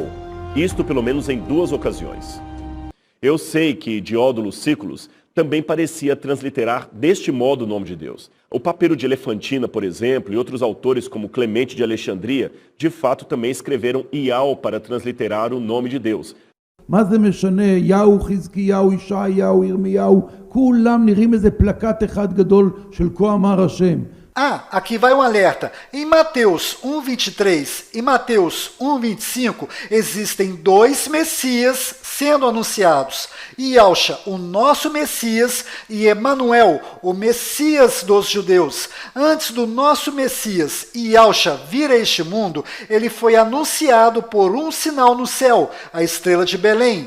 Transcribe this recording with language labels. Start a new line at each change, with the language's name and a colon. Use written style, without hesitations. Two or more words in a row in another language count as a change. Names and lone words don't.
Portuguese: Isto pelo menos em 2 ocasiões. Eu sei que Diódono Sículos também parecia transliterar deste modo o nome de Deus. O Papiro de Elefantina, por exemplo, e outros autores como Clemente de Alexandria, de fato também escreveram Ial para transliterar o nome de Deus.
Hebrew: מה זה משנה? יהו, חזקיהו, ישעיהו, ירמיהו, כולם נראים איזה פלקט אחד גדול של כה אמר השם.
Portuguese: Aqui vai um alerta. Em Mateus 1,23 e Mateus 1,25 existem 2 Messias sendo anunciados. Ialcha, o nosso Messias, e Emanuel, o Messias dos judeus. Antes do nosso Messias, Ialcha, vir a este mundo, ele foi anunciado por um sinal no céu, a estrela de Belém.